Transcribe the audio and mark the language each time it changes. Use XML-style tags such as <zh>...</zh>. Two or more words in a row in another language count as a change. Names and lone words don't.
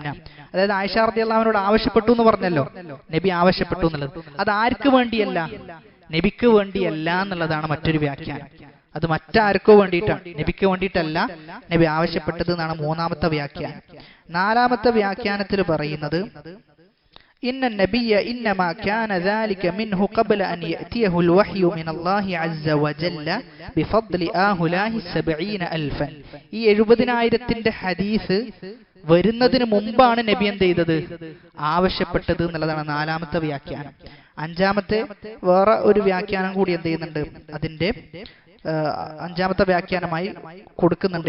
<ml>അതായത് ആയിഷ</ml> <ar>رضي الله عنها</ar> <ml>ആവശ്യപ്പെട്ടു എന്ന് പറഞ്ഞല്ലോ, നബി ആവശ്യപ്പെട്ടു എന്നുള്ളത്. അത് ആർക്ക് വേണ്ടിയല്ല? നബിക്ക് വേണ്ടിയല്ല എന്നുള്ളതാണ് മറ്റൊരു വ്യാഖ്യാനം. അത് മറ്റാർക്കോ വേണ്ടിയിട്ടാണ്, നബിക്ക് വേണ്ടിയിട്ടല്ല നബി ആവശ്യപ്പെട്ടത് എന്നാണ് മൂന്നാമത്തെ വ്യാഖ്യാനം. നാലാമത്തെ വ്യാഖ്യാനത്തിൽ പറയുന്നത്</ml> <ar>إن النبي إنما كان ذلك منه قبل أن يأتيه الوحي من الله عز وجل بفضل آهلاه 70,000.</ar> <ml>ഈ 70,000-ന്റെ ഹദീസ് വരുന്നതിന് മുമ്പാണ് നബി എന്ത് ചെയ്തത്? ആവശ്യപ്പെട്ടത് എന്നുള്ളതാണ് നാലാമത്തെ വ്യാഖ്യാനം. അഞ്ചാമത്തെ വേറെ ഒരു വ്യാഖ്യാനം കൂടി എന്ത് ചെയ്യുന്നുണ്ട്? അതിന്റെ അഞ്ചാമത്തെ വ്യാഖ്യാനമായി കൊടുക്കുന്നുണ്ട്.</ml>